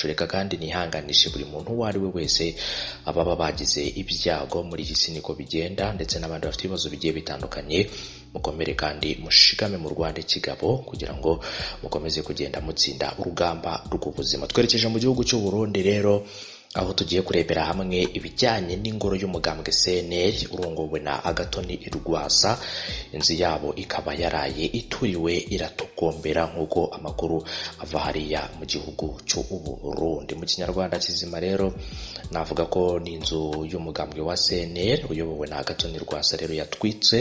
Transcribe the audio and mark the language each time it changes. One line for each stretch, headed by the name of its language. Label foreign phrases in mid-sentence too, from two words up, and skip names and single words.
Kinyarwanda: Reka kandi nihanganishe buri muntu wari wese ababa bagize ibyago muri iyi si niko bigenda, ndetse n'abandi bafite ibibazo bigiye bitandukanye. Mukomere kandi mushikame mu Rwanda kigabo kugira ngo mukomeze kugenda mutsinda urugamba rw'ubuzima. Twerekeje mu gihugu cy'u Burundi rero, aho tugiye kurebera hamwe ibijyanye n'ingoro y'umugambwe CNL urongowe na Agatoni Rwasa. Inzu yabo ikaba yaraye ituriwe iratokombera nk'uko amakuru ava hariya mu gihugu cy'u Burundi. Mu kinyarwanda kizima rero navuga ko ni inzu y'umugambwe wa CNL uyobowe na Agatoni Rwasa rero yatwitswe.